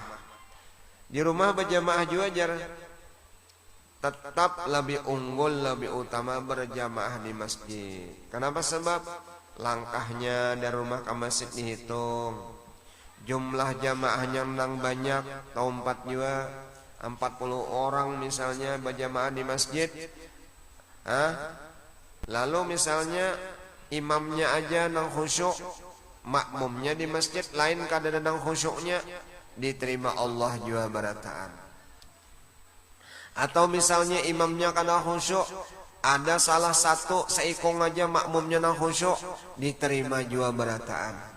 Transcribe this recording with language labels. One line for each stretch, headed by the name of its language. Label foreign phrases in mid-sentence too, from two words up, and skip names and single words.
Indonesian: Di rumah berjamaah juga tetap lebih unggul, lebih utama berjamaah di masjid. Kenapa? Sebab langkahnya dari rumah ke masjid dihitung, jumlah jamaahnya menang banyak, atau 4 juga 40 orang misalnya berjamaah di masjid.
Banjar: Lalu misalnya imamnya aja nang khusyuk, makmumnya di masjid lain kadang nang khusyuknya, diterima Allah juga barataan. Atau misalnya imamnya kada khusyuk, ada salah satu seikung aja makmumnya nang khusyuk, diterima juga barataan.